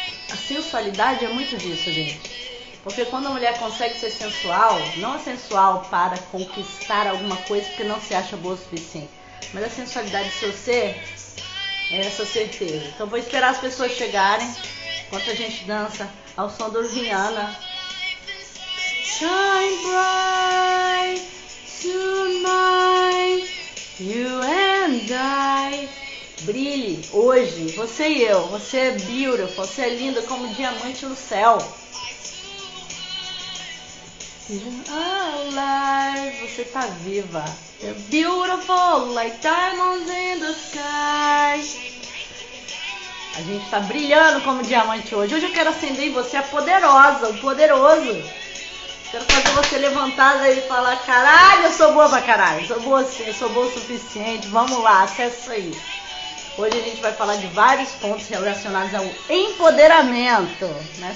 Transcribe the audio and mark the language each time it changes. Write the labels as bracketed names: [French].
[Portuguese] A sensualidade é muito disso, gente. Porque quando a mulher consegue ser sensual, não é sensual para conquistar alguma coisa porque não se acha boa o suficiente, mas a sensualidade do seu ser é essa certeza. Então vou esperar as pessoas chegarem enquanto a gente dança ao som do Rihanna. [English] Shine bright tonight, you and I. [Portuguese] Brilhe hoje, você e eu. Você é beautiful, você é linda como diamante no céu. Alive, você tá viva. [English] You're beautiful like diamonds in the sky. [Portuguese] A gente tá brilhando como diamante hoje. Hoje eu quero acender em você a poderosa, o poderoso. Quero fazer você levantar e falar: caralho, eu sou boa pra caralho. Sou boa sim, eu sou boa o suficiente. Vamos lá, acessa isso aí. Hoje a gente vai falar de vários pontos relacionados ao empoderamento, né?